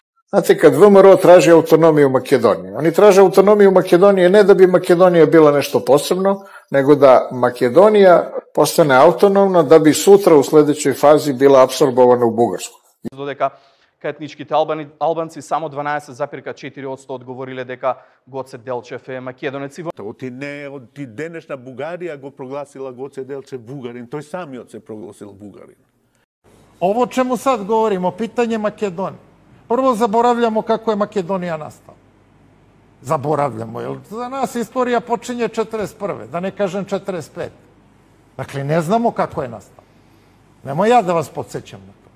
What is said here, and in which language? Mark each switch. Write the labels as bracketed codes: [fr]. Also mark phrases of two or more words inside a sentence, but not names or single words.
[sr] Znate, kad ВМРО traži autonomiju Makedonije, oni traže autonomiju Makedonije ne da bi Makedonija bila nešto posebno, nego da Makedonija postane autonomna, da bi sutra u sledećoj fazi bila apsorbovana u Bugarsku. [mk] Dodека етничките албанци само 12,4% одговориле дека Гоце Делчев е македонец. Оти денешна Бугарија го прогласила Гоце Делчев бугарин, тој самиот се прогласил бугарин. [sr] Ovo čemu sad govorimo, pitanje Makedonije. Prvo zaboravljamo kako je Makedonija nastala. Zaboravljamo, jer za nas istorija počinje 41. Da ne kažem 45. Dakle, ne znamo kako je nastala. Nemo ja da vas podsjećam na to.